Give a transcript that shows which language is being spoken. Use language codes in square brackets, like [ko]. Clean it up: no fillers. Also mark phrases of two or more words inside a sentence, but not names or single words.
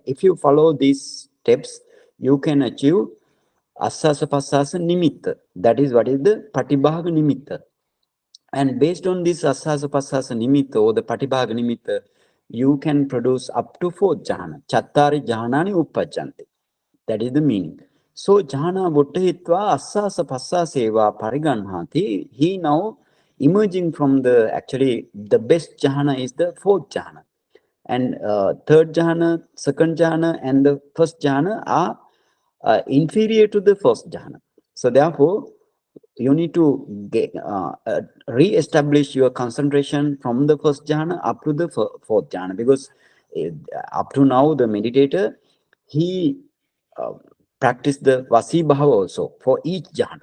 [en] If you follow these steps, you can achieve [pi] Asasa Passasa Nimitta. [en] That is what is the [pi] Patibhaga Nimitta. [en] And based on this [pi] Asasa Passasa Nimitta [en] or the [pi] Patibhaga Nimitta, [en] you can produce up to 4th jhana. [pi] Chattari Jahanani Uppajjanti. [en] That is the meaning. [pi] So jhana buddhitva assasa passaseva pariganhati. [en] He now emerging from actually the best jhana is the 4th jhana. And 3rd jhana, 2nd jhana, and the 1st jhana are inferior to the 1st jhana. So therefore, you need to re-establish your concentration from the 1st jhana up to the 4th jhana, because up to now the meditator, he practice the Vasibhava also for each jhana.